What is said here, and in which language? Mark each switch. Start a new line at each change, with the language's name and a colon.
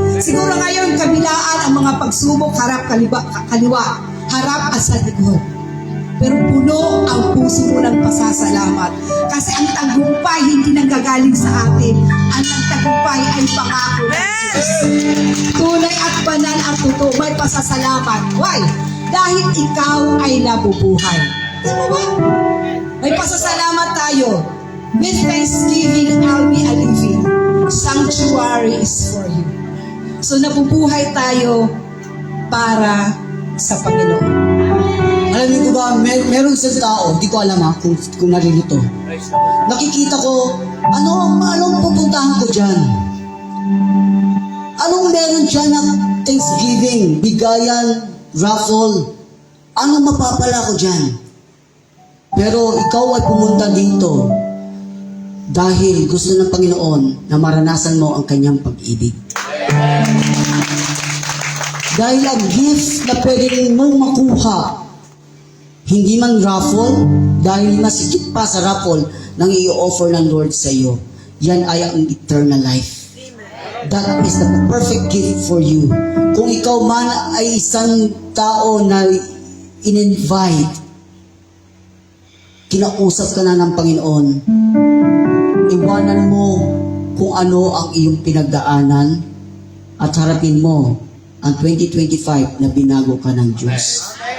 Filipino: Siguro ngayon, kabilaan ang mga pagsubok harap kaliwa, harap at sa likod. Pero puno ang puso mo ng pasasalamat. Kasi ang tagumpay hindi nanggagaling sa atin. Ang tagumpay ay pangako ng Diyos. Tunay at banal at totoo, may pasasalamat.
English: Why?
Filipino: Dahil ikaw ay nabubuhay. Di ba ba? May pasasalamat tayo.
English: With thanksgiving, I'll be a living sanctuary is for you.
Filipino: So nabubuhay tayo para sa Panginoon. Alam niyo ba, meron isang tao, di ko alam kung naririto. Nakikita ko, anong pupuntahan ko dyan? Anong meron dyan na Thanksgiving, bigayan, raffle? Anong mapapala ko dyan? Pero ikaw ay pumunta dito dahil gusto ng Panginoon na maranasan mo ang kanyang pag-ibig. Dahil ang gift na pwede mong makuha, hindi man raffle, dahil masikip pa sa raffle nang i-offer ng Lord sa iyo, yan ay ang
English: eternal life. That is the perfect gift for you.
Filipino: Kung ikaw man ay isang tao na in-invite, kinausap ka na ng Panginoon, iwanan mo kung ano ang iyong pinagdaanan at harapin mo ang 2025 na binago ka ng Diyos.